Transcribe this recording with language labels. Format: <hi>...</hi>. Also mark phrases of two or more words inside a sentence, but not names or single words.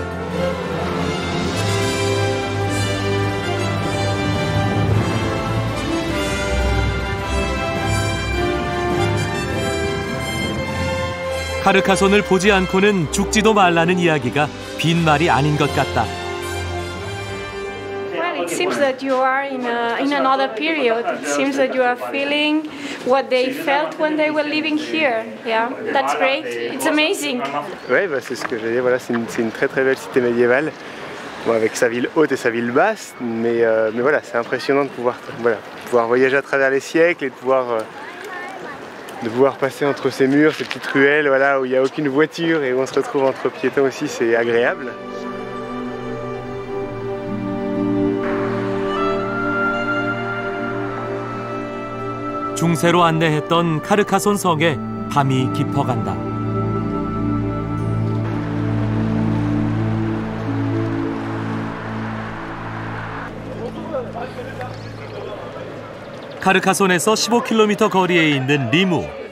<ko>카르카손을 보지 않고는 죽지도 말라는 이야기가 빈말이 아닌 것 같다.</ko> <en>it seems that you are in another period. It seems that you are feeling what they felt when they were living here. Yeah, that's great. It's amazing.</en> <fr>Ouais, bah, c'est ce que j'allais dire. Voilà, c'est une très très belle cité médiévale, bon, avec sa ville haute et sa ville basse. Mais voilà, c'est impressionnant de pouvoir voyager à travers les siècles et de pouvoir passer entre ces murs, ces petites ruelles, voilà, où il n'y a aucune voiture et où on se retrouve entre piétons aussi, c'est agréable.</fr> <ko>중세로 안내했던 카르카손 성에 밤이 깊어간다. 카르카손에서 15km 거리에 있는 리무.</ko>